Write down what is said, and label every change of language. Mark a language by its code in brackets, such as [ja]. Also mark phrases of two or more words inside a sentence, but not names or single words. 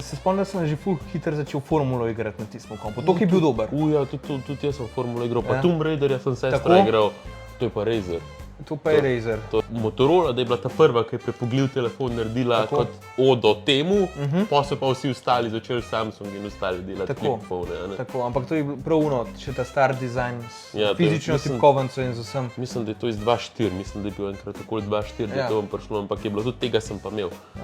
[sl] Se spomnim, da sem že ful hitro začel formulo igrati na tistem kompu. To, ki je bil dober. Ja, tudi jaz sem formulo igral, pa Ja. Tomb Raiderja sem sestra Tako? igral, to je pa Razer. To pa je Razer. To Motorola, da je bila ta prva, ki je prepogljiv telefon naredila Tako. kot odo temu, pa so pa vsi ostali začeli Samsung in ostali delati Tako. [en] flip phone, [sl] a ne. Tako, ampak to je bil prav uno, še ta star dizajn s Ja, to je- fizično mislim- tipkovnico in z vsem. Mislim, da je to iz 2.4, mislim, da je bil enkrat okoli 2.4, da Ja. je to vam prišlo, ampak je bilo tudi tega sem pa imel.